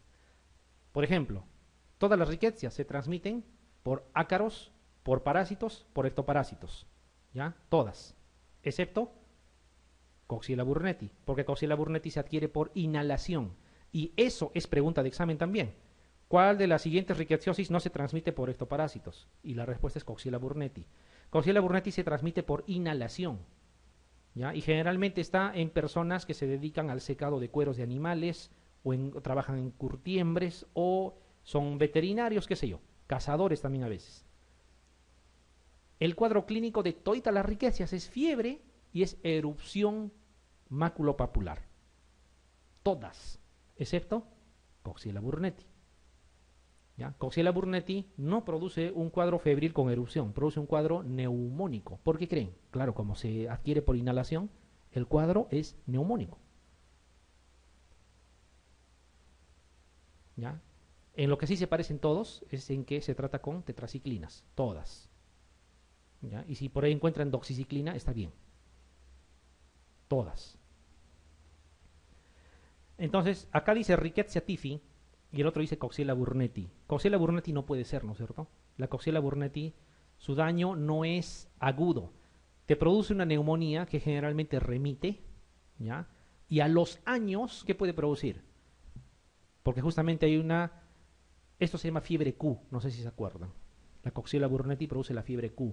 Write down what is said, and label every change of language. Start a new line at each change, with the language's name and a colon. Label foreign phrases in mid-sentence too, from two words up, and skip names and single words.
Spanish: Por ejemplo, todas las riquecias se transmiten por ácaros, por parásitos, por ectoparásitos. ¿Ya? Todas. Excepto Coxiella burnetii, porque Coxiella burnetii se adquiere por inhalación. Y eso es pregunta de examen también. ¿Cuál de las siguientes rickettsiosis no se transmite por ectoparásitos? Y la respuesta es Coxiella burnetii. Coxiella burnetii se transmite por inhalación. ¿Ya? Y generalmente está en personas que se dedican al secado de cueros de animales, o trabajan en curtiembres, o son veterinarios, qué sé yo, cazadores también a veces. El cuadro clínico de todas las riquecias es fiebre y es erupción maculopapular. Todas, excepto Coxiella burnetii. ¿Ya? Coxiella burnetii no produce un cuadro febril con erupción, produce un cuadro neumónico. ¿Por qué creen? Claro, como se adquiere por inhalación, el cuadro es neumónico. ¿Ya? En lo que sí se parecen todos es en que se trata con tetraciclinas, todas. ¿Ya? Y si por ahí encuentran doxiciclina, está bien. Todas. Entonces, acá dice Rickettsia typhi y el otro dice Coxiella burnetii. Coxiella burnetii no puede ser, ¿no es cierto? La Coxiella burnetii, su daño no es agudo. Te produce una neumonía que generalmente remite, ¿ya? Y a los años, ¿qué puede producir? Porque justamente hay una... Esto se llama fiebre Q, no sé si se acuerdan. La Coxiella burnetii produce la fiebre Q.